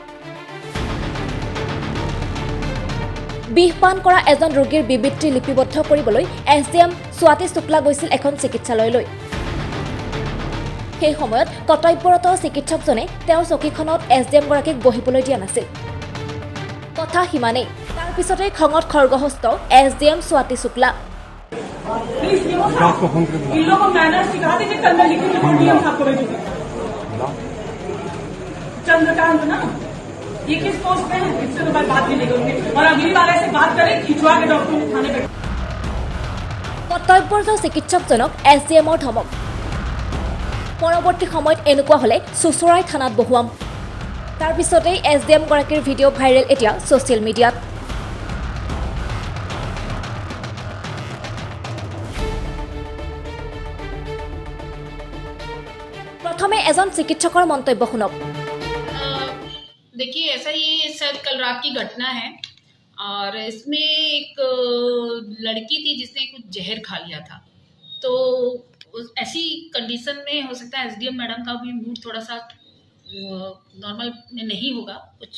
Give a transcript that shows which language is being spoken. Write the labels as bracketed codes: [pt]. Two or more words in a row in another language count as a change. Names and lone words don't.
[as] বিষপান কৰা এজন ৰোগীৰ বিবৃতি লিপিবদ্ধ কৰিবলৈ এছডিএম স্বাতী শুক্লা গৈছিল এখন চিকিৎসালয়লৈ। সেই সময়ত কৰ্তব্যৰত চিকিৎসকজনে তেওঁৰ চকীখনত এছডিএমগৰাকীক বহিবলৈ দিয়া নাছিল। কথা সিমানেই, তাৰ পিছতেই খঙত খৰ্গহস্ত এছডিএম স্বাতী শুক্লা। [hi] चंद्रकांत ना ये किस पोस्ट पे है, इससे तो बात नहीं लेंगे और अगली बार ऐसे बात करें खिंचवा के डॉक्टर को थाने पे। [as] কৰ্তব্যৰত চিকিৎসকজনক এছডিএমৰ ধমক। পৰৱৰ্তী সময়ত এনেকুৱা হ'লে চুচুৰাই থানাত বহুৱাম। তাৰ পিছতেই এছডিএমগৰাকীৰ ভিডিঅ' ভাইৰেল এতিয়া ছ'চিয়েল মিডিয়াত। প্ৰথমে এজন চিকিৎসকৰ মন্তব্য শুনক। [hi] देखिए ऐसा ये शायद कल रात की घटना है और इसमें एक लड़की थी जिसने कुछ जहर खा लिया था। तो ऐसी कंडीशन में हो सकता है एसडीएम मैडम का भी मूड थोड़ा सा नॉर्मल में नहीं होगा कुछ।